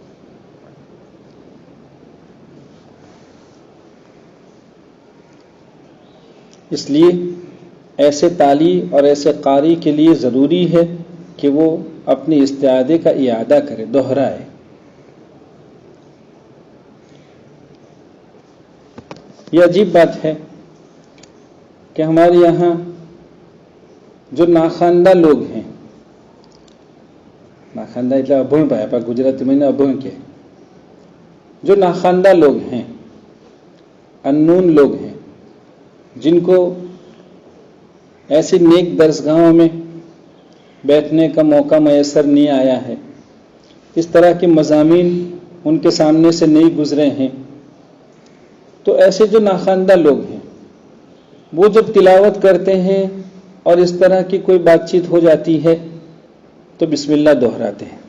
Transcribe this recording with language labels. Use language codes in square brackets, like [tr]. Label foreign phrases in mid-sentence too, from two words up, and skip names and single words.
[ur] اس لیے ایسے تالی اور ایسے قاری کے لیے ضروری ہے کہ وہ اپنے استعادے کا اعادہ کرے، دوہرائے۔ یہ عجیب بات ہے کہ ہمارے یہاں جو ناخواندہ لوگ ہیں، ناخواندہ [gu] એટલે અભણ ભાઈ આપણા ગુજરાતીમાં એને અભણ કહે، [ur] جو ناخواندہ لوگ ہیں، انون لوگ ہیں، جن کو ایسی نیک درسگاہوں میں بیٹھنے کا موقع میسر نہیں آیا ہے، اس طرح کے مضامین ان کے سامنے سے نہیں گزرے ہیں، تو ایسے جو ناخواندہ لوگ ہیں وہ جب تلاوت کرتے ہیں اور اس طرح کی کوئی بات چیت ہو جاتی ہے تو بسم اللہ دہراتے ہیں۔